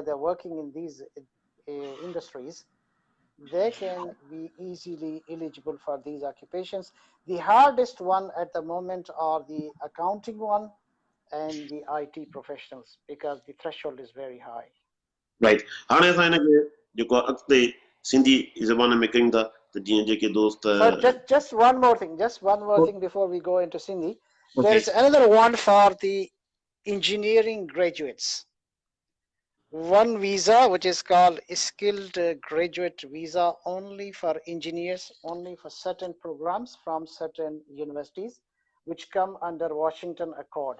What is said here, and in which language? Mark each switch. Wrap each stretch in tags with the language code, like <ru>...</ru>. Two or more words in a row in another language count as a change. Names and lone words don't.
<en>They're working in these industries. They can be easily eligible for these occupations. The hardest one at the moment are the accounting one and the IT professionals, because the threshold is very high.</en> <sd>right हाणे असां हिन खे जेको अॻिते सिंधी ज़बान में कयूं था त जीअं जेके दोस्त</sd> <en>So just one more thing, before we go into Sindhi. There ओके is another one for the engineering graduates. One visa which is called skilled graduate visa, only for engineers, only for certain programs from certain universities which come under Washington Accord.</en>